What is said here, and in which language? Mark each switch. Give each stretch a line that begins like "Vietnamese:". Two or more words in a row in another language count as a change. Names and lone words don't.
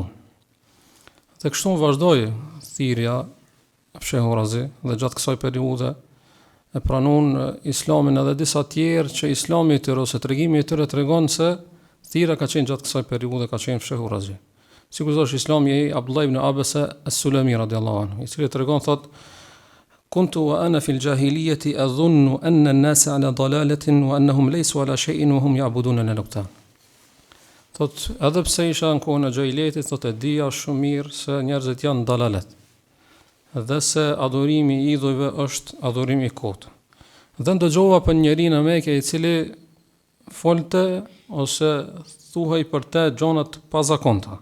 Albanian: Dhe kështu vazhdoi thirrja e fshehurazi dhe gjatë kësaj periudhe e pranuan Islamin edhe disa tjerë që Islami i tyre ose tregimi i tyre tregon se thirrja ka qenë gjatë kësaj periudhe ka qenë fshehurazi. Sikur thosh Islami i Abdullah ibn Abasa as-Sulami
Arabic: رضي الله عنه,
Albanian: i cili tregon thot:
Arabic: "كنت وأنا في الجاهلية أظن أن الناس على ضلالة وأنهم ليسوا على شيء وهم يعبدون الأوثان."
Albanian: Thot edhe pse isha në kohën e xhahiletit, thot e dija shumë mirë se njerëzit janë dalalet. Dhe se adhurimi i idhujve është adhurimi i kot. Dhe ndëgjova për njerinë në Mekë i cili folte ose thuhej për te gjonat pazakonta.